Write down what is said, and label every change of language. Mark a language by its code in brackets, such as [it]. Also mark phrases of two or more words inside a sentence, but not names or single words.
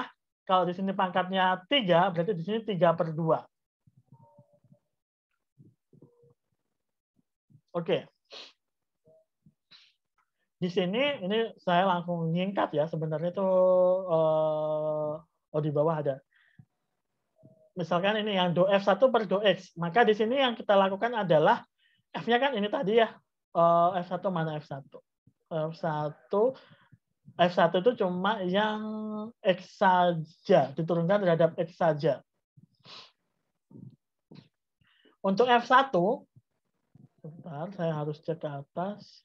[id] Kalau di sini pangkatnya 3, berarti di sini 3/2. Oke. Di sini ini saya langsung nyingkat ya, sebenarnya itu di bawah ada. Misalkan ini yang do F1 per do X, maka di sini yang kita lakukan adalah F-nya kan ini tadi ya, F1 mana F1? F1 itu cuma yang X saja, diturunkan terhadap X saja. Untuk F1, sebentar, saya harus cek ke atas.